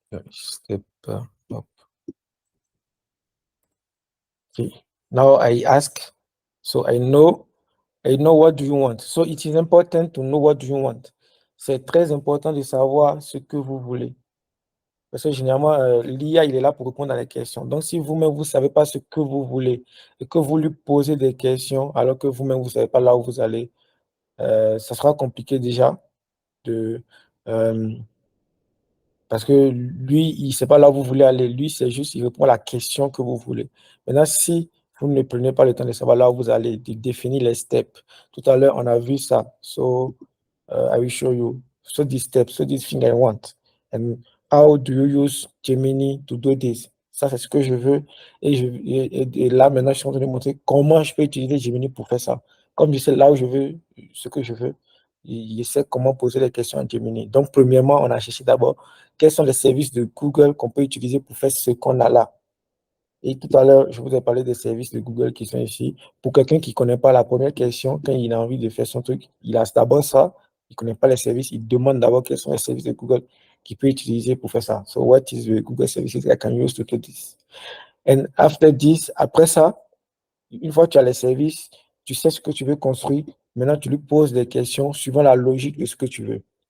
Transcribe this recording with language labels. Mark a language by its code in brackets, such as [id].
[en] Step up. Okay. Now I ask, so I know what do you want. So it is important to know what do you want. [fr] C'est très important de savoir ce que vous voulez. Parce que généralement, l'IA, il est là pour répondre à les questions. Donc, si vous-même, vous ne savez pas ce que vous voulez et que vous lui posez des questions alors que vous-même, vous ne savez pas là où vous allez, ça sera compliqué déjà de, euh, parce que lui, il ne sait pas là où vous voulez aller. Lui, c'est juste, il répond à la question que vous voulez. Maintenant, si vous ne prenez pas le temps de savoir là où vous allez, de définir les steps. Tout à l'heure, on a vu ça. [en] So, I will show you. So these steps, so this thing I want. And how do you use Gemini to do this? [fr] Ça, c'est ce que je veux. Et là, maintenant, je suis en train de montrer comment je peux utiliser Gemini pour faire ça. Comme je sais là où je veux, ce que je veux, je sais comment poser les questions à Gemini. Donc, premièrement, on a cherché d'abord quels sont les services de Google qu'on peut utiliser pour faire ce qu'on a là. Et tout à l'heure, je vous ai parlé des services de Google qui sont ici. Pour quelqu'un qui ne connaît pas la première question, quand il a envie de faire son truc, il a d'abord ça, il ne connaît pas les services, il demande d'abord quels sont les services de Google qu'il peut utiliser pour faire ça. [en] So, what is the Google services I can use to do this? And after this, [fr] après ça, une fois que tu as les services, tu sais ce que tu veux construire. Maintenant, tu lui poses des questions suivant la logique de ce que tu veux.